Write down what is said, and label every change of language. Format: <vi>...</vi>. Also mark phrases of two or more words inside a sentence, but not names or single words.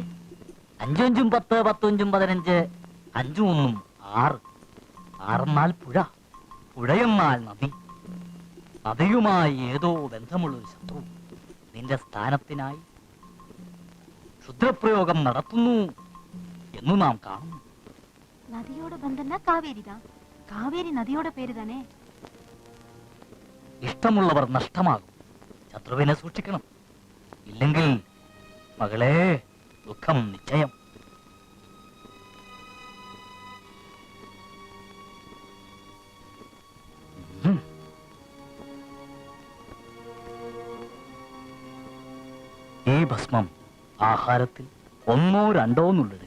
<ml>5 5 10, 10 5 15, 5 1 6. 6 എന്നാൽ പുഴ, പുഴയെന്നാൽ നദി. നദിയുമായി ഏതോ ബന്ധമുള്ളൊരു ശത്രു നിന്റെ സ്ഥാനത്തിനായി ക്ഷുദ്രപ്രയോഗം നടത്തുന്നു എന്ന് നാം കാണുന്നു.</ml> <ta>நதியோட பந்தம்னா காவேரி தான். காவேரி நதியோட பேரு தானே.</ta> <ml>ഇഷ്ടമുള്ളവർ നഷ്ടമാകും. ശത്രുവിനെ സൂക്ഷിക്കണം. ഇല്ലെങ്കിൽ മകളെ ദുഃഖം നിശ്ചയം. ഈ ഭസ്മം ആഹാരത്തിൽ 1 2 എന്നുള്ളിടുക.</ml>